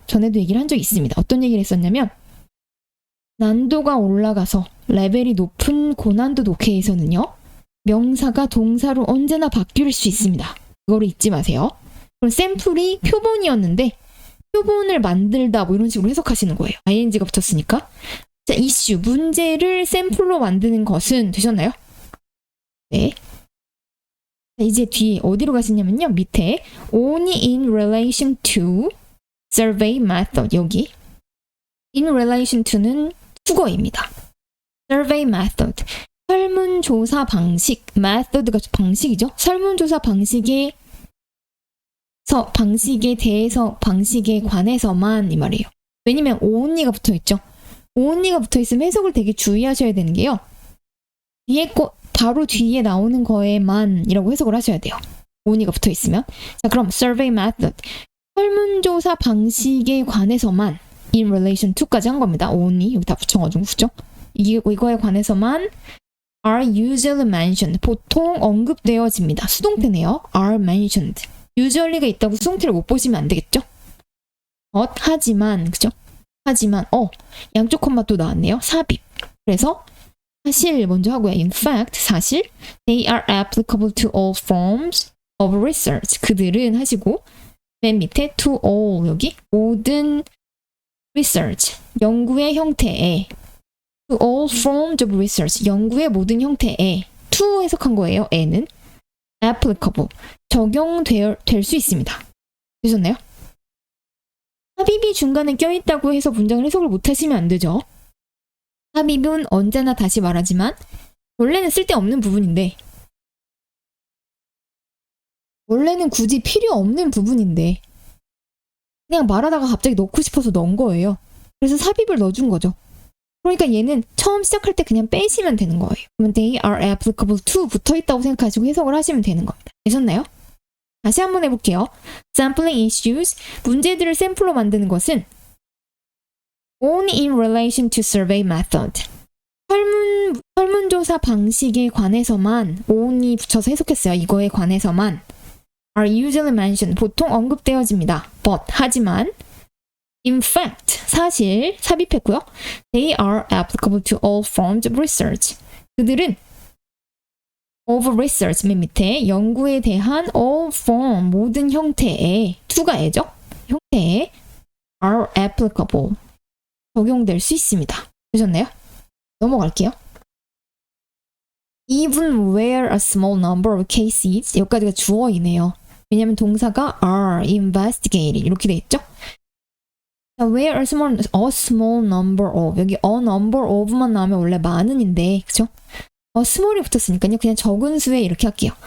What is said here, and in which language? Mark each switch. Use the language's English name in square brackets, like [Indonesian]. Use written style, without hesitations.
[Korean] 전에도 얘기를 한 적이 있습니다. 어떤 얘기를 했었냐면, 난도가 올라가서 레벨이 높은 고난도 독해에서는요, 명사가 동사로 언제나 바뀔 수 있습니다. 그거를 잊지 마세요. 그럼 샘플이 표본이었는데 표본을 만들다 뭐 이런 식으로 해석하시는 거예요. ing가 붙었으니까. 자, 이슈, 문제를 샘플로 만드는 것은 되셨나요? 네. 자, 이제 뒤에 어디로 가시냐면요. [English] 밑에 only in relation to survey method, 여기 in relation to는 [Korean] 투거입니다. survey method, 설문조사 방식, method가 방식이죠. 설문조사 방식에 대해서, 방식에 관해서만 이 말이에요. 왜냐면 only가 붙어있죠. only가 붙어있으면 해석을 되게 주의하셔야 되는 게요. 바로 뒤에 나오는 거에만 이라고 해석을 하셔야 돼요. only가 붙어있으면. 자, 그럼 [English] survey method, [Korean] 설문조사 방식에 관해서만 [English] in relation to [Korean] 까지 한 겁니다. only, 여기 다 붙여가지고, 그죠? 이거에 관해서만 [English] are usually mentioned, [Korean] 보통 언급되어집니다. 수동태네요. are mentioned. usually가 있다고 수동태를 못 보시면 안 되겠죠? 하지만, 그죠? 하지만, 양쪽 콤마 또 나왔네요. 삽입. 그래서 사실 먼저 하고요. [English] In fact, [Korean] 사실 [English] they are applicable to all forms of research. [Korean] 그들은 하시고 맨 밑에 to all, 여기 모든 research, 연구의 형태에, [English] to all forms of research, [Korean] 연구의 모든 형태에, to 해석한 거예요. 에는 applicable, 적용될 수 있습니다. 되셨나요? 삽입이 중간에 껴있다고 해서 문장을 해석을 못하시면 안 되죠. 삽입은 언제나 다시 말하지만 원래는 쓸데없는 부분인데, 원래는 굳이 필요 없는 부분인데 그냥 말하다가 갑자기 넣고 싶어서 넣은 거예요. 그래서 삽입을 넣어준 거죠. 그러니까 얘는 처음 시작할 때 그냥 빼시면 되는 거예요. 그러면 they are applicable to 붙어있다고 생각하시고 해석을 하시면 되는 겁니다. 되셨나요? 다시 한번 해볼게요. [English] Sampling issues, [Korean] 문제들을 샘플로 만드는 것은 [English] only in relation to survey method. [Korean] 설문조사 방식에 관해서만 only 붙여서 해석했어요. 이거에 관해서만 [English] are usually mentioned, [Korean] 보통 언급되어집니다. But, 하지만 [English] in fact, [Korean] 사실 삽입했고요. [English] They are applicable to all forms of research. [Korean] 그들은 of research 맨 밑에 연구에 대한 all form, 모든 형태의 to가 애죠. 형태에 [English] are applicable, [Korean] 적용될 수 있습니다. 되셨나요? 넘어갈게요. [English] Even where a small number of cases, [Korean] 여기까지가 주어이네요. 왜냐면 동사가 [English] are investigated [Korean] 이렇게 돼 있죠. [English] where a small number of, 여기 a number of만 나오면 [Korean] 원래 많은인데, 그쵸? small이 붙었으니까요. 그냥 적은 수의 이렇게 할게요.